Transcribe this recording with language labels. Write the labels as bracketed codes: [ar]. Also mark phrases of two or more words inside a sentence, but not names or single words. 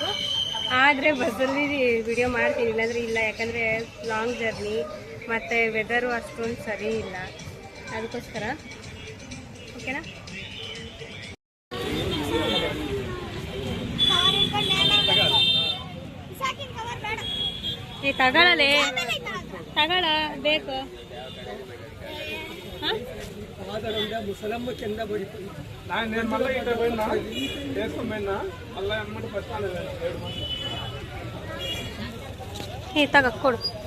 [kn] ಆದರೆ ಬಸ್ಸಲ್ಲಿ ವಿಡಿಯೋ ಮಾಡ್ತೀನಿ, ಇಲ್ಲಾಂದರೆ ಇಲ್ಲ, ಯಾಕಂದರೆ [en] long journey [kn] ಮತ್ತು ವೆದರು ಅಷ್ಟೊಂದು ಸರಿ ಇಲ್ಲ, ಅದಕ್ಕೋಸ್ಕರ. ಓಕೆನಾ? ಏ ತಗೊಳ್ಳಲೇ, ತಗೊಳ ಬೇಕು. [te] ముసలమ్మ కింద పడిపోయి నేను మళ్ళీ ఇక్కడ పోయినా వేసుకోపోయినా మళ్ళీ అన్నమాట పట్టాలి. [kn] ಏ ತಗ ಕೊಡು.